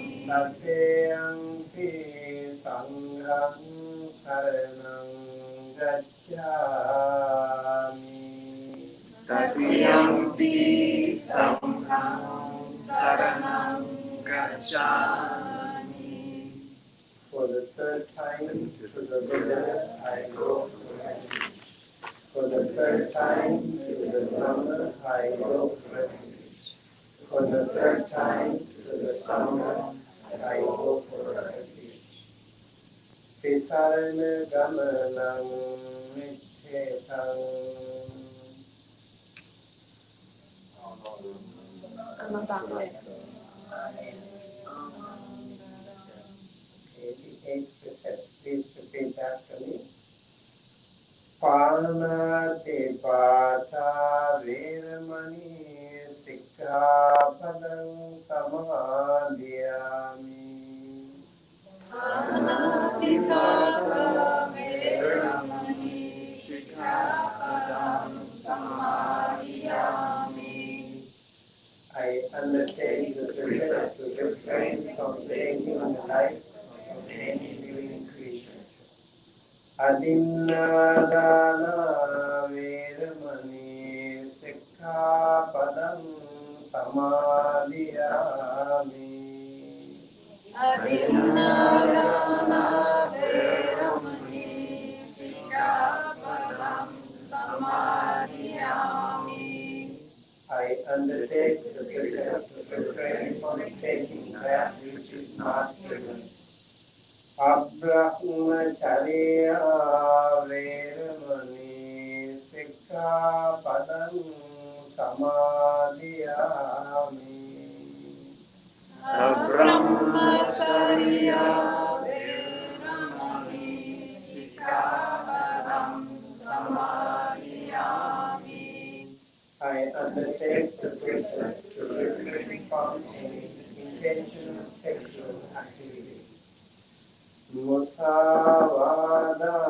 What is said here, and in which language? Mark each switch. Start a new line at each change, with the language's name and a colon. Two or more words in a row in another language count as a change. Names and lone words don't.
Pali: Tathayampi Sangham saranam gacchami. Tathayampi Sangham saranam gacchami.
English: For the third time to the Buddha I go for refuge. For the third time to the Dhamma I go for refuge. For the third time to the Sangha I go for refuge.
Pali: Tisarana gamanam nichetam.
English: 88 precepts. Please repeat after me.
Pali: Parnate pata veramani sikkhapadam samadhiyami. Parnatipata veramani sikkhapadam samadhiyami.
English: I undertake the precept to refrain from taking the life of any living creature.
Pali: Adinnādāna veramani sikkhapadam samadhiyami. Adinnādāna veramani sikkhapadam samadhiyami.
English: I undertake the precept to refrain from taking that which is not given.
Pali: Abrahmacharya veramani sikkhapadam samadhiyami. Abrahmacharya veramani sikkhapadam samadhiyami.
English: I undertake the precept to refrain from any intentional sexual activity.
Pali: Musavada